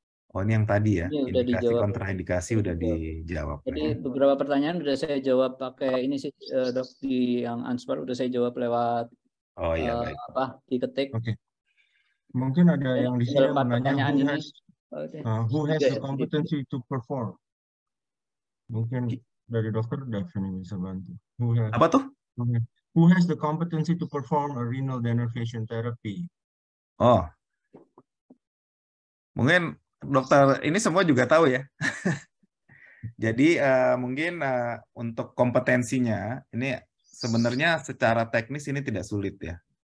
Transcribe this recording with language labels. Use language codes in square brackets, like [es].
[id] Oh ini yang tadi ya, Ini udah indikasi dijawab. kontraindikasi udah dijawab. Jadi beberapa pertanyaan udah saya jawab pakai ini sih, Dok, di yang answer udah saya jawab lewat Oh iya baik. diketik. Oke. Mungkin ada yang di sini Tinggal 4 menanya pertanyaan ini. [en] who has the competency to perform. [id] Mungkin dari dokter Daphne bisa bantu. Apa tuh? [en] Who has the competency to perform a renal denervation therapy? [id] Oh, mungkin dokter ini semua juga tahu ya. Jadi mungkin untuk kompetensinya ini sebenarnya secara teknis ini tidak sulit ya.